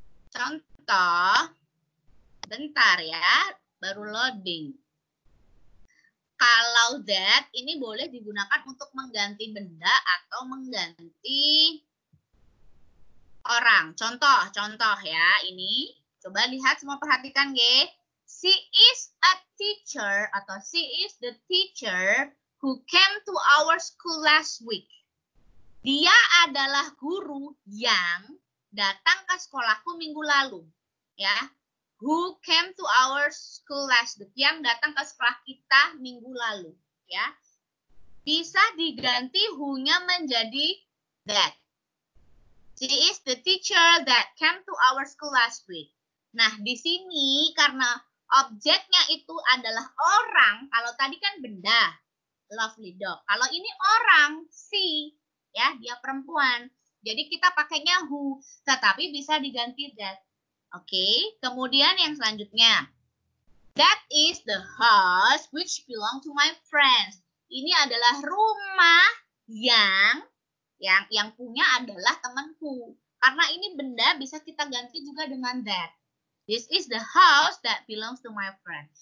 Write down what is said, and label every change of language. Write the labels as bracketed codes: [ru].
[id] Contoh, bentar ya, baru loading. Kalau that ini boleh digunakan untuk mengganti benda atau mengganti orang. Contoh ya ini. Coba lihat semua, perhatikan ge. [en] She is a teacher atau she is the teacher who came to our school last week. [id] Dia adalah guru yang datang ke sekolahku minggu lalu. Ya. [en] Who came to our school last week, [id] yang datang ke sekolah kita minggu lalu, ya. Bisa diganti who-nya menjadi that. [en] She is the teacher that came to our school last week. [id] Nah, di sini karena objeknya itu adalah orang, kalau tadi kan benda, [en] lovely dog. [id] Kalau ini orang, she, ya, dia perempuan. Jadi kita pakainya who, tetapi bisa diganti that. Oke, kemudian yang selanjutnya. [en] That is the house which belong to my friends. [id] Ini adalah rumah yang punya adalah temanku. Karena ini benda bisa kita ganti juga dengan that. [en] This is the house that belongs to my friend.